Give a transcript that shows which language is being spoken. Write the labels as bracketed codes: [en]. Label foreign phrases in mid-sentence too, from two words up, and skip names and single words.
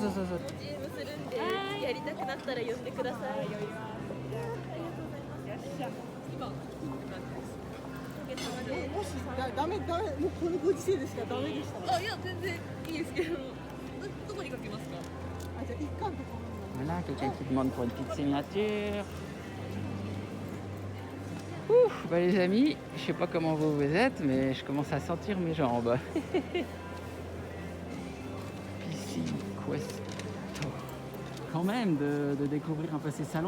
[ja] チームするんで、やりたくなったら呼んでください。もしダメもうこのご時世でしかダメでしたら。いや全然いいですけど、どこに書きますか？じゃあ一巻とか。 [fr] Voilà, quelqu'un qui demande pour une petite signature. Ouf, les amis, je sais pas comment vous êtes, mais je commence à sentir mes jambes. PC Questo. Quand même de découvrir un peu ces salons.